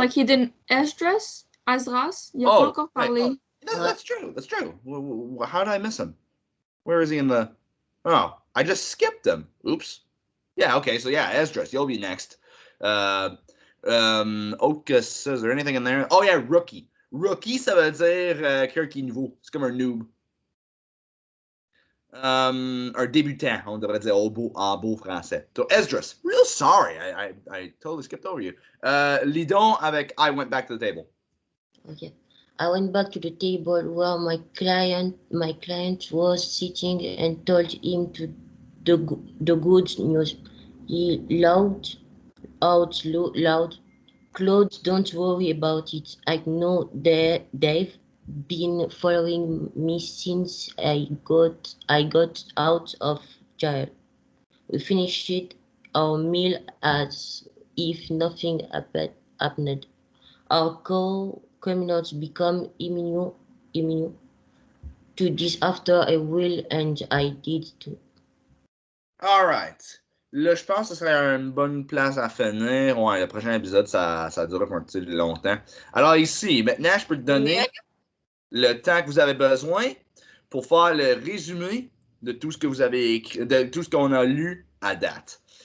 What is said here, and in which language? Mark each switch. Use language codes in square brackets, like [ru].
[en] Like he didn't. Esdras, [fr] il a pas [en] Oh, [fr] encore [en] right. Oh, [fr] parlé. [en] that's true. That's true. How did I miss him? Where is he in the? Oh, I just skipped him. Oops. Yeah. Okay. So yeah, Esdras, you'll be next. Ocus, is there anything in there? Oh yeah, rookie. [fr] Rookie, ça veut dire quelqu'un qui est nouveau. C'est comme un noob. Un débutant, on devrait dire en beau français. [en] So Esdras, real sorry, I totally skipped over you. Lidon avec I went back to the table. okay. I went back to the table where my client was sitting and told him the good news. He loud. Claude, don't worry about it. I know they've been following me since I got out of jail. We finished our meal as if nothing happened. Our criminals become immune to this after a while, and I did too. All right. [fr] Là, je pense que ce serait une bonne place à finir. Ouais, le prochain épisode, ça durera un petit longtemps. Alors ici, maintenant, je peux te donner le temps que vous avez besoin pour faire le résumé de tout ce que vous avez écrit, de tout ce qu'on a lu à date.